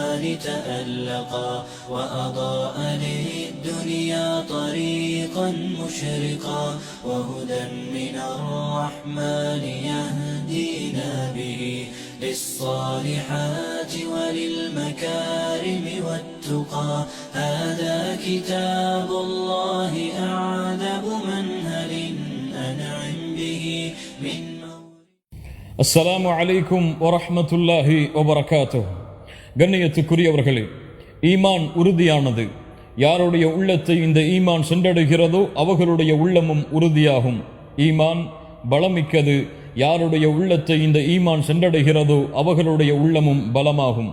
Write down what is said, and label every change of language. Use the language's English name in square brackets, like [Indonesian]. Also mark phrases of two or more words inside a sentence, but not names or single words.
[Arabic] تألقا وأضاء للدنيا طريقا مشرقا وهدى من الرحمن يهدينا به للصالحات وللمكارم والتقى هذا كتاب الله أعذب منهل أنعم به من السلام عليكم ورحمة الله وبركاته. [Tamil] கண்ணியத்துக்குரியவர்களே, ஈமான் உறுதியானது. யாருடைய உள்ளத்தை இந்த ஈமான் சென்றடைகிறதோ அவர்களுடைய உள்ளமும் உறுதியாகும். ஈமான் பலமிக்கது. யாருடைய உள்ளத்தை இந்த ஈமான் சென்றடைகிறதோ அவர்களுடைய உள்ளமும் பலமாகும்.